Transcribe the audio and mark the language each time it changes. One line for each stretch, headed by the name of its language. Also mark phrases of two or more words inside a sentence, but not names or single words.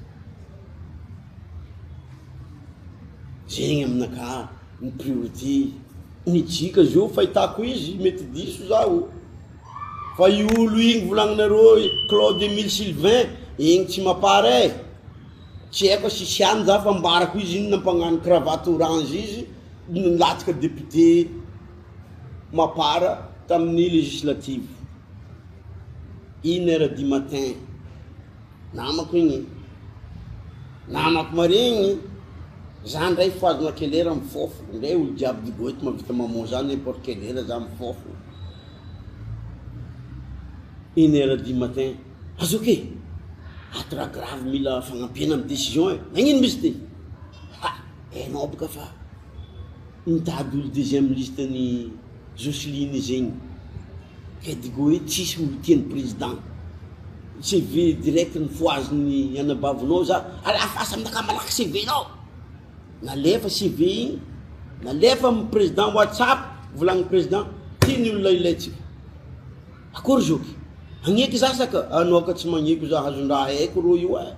Malagasy: zegny aminaka ny priorité ny tsika zio fahitako izy mety diso zaho fa i olo igny volagninareo Claude Émile Sylvain igny tsy mapara tsy haiko sisiany za fa mbarako izy iny nampagnano
French: cravatte orange
Malagasy: izy nilatsaka député mapara tamin'ny législative 1h
French: du matin
Malagasy: namako igny namako maregny za ndray foazona kelera mifofo ndray olo jiaby digoety mavita mamoa za n'importe kelera za mifofo 1h
French: du matin
Malagasy: azoke ato raha grave mila fagnampiana amy décision nagnino misy ty enao boka fa mitady olo
French: deuxième liste
Malagasy: ny Jocelyne zegny ke digoety tsisy olo tiany président CV direct ny foaziny anabavinao za alafasa aminaka malaky CV nao nalefa CV igny nalefa amy président WhatsApp volagny président tiany olona ilaitsika akory zoky Agneky za saka, anao ka tsy magneky za hazon-draha haiko ro io e.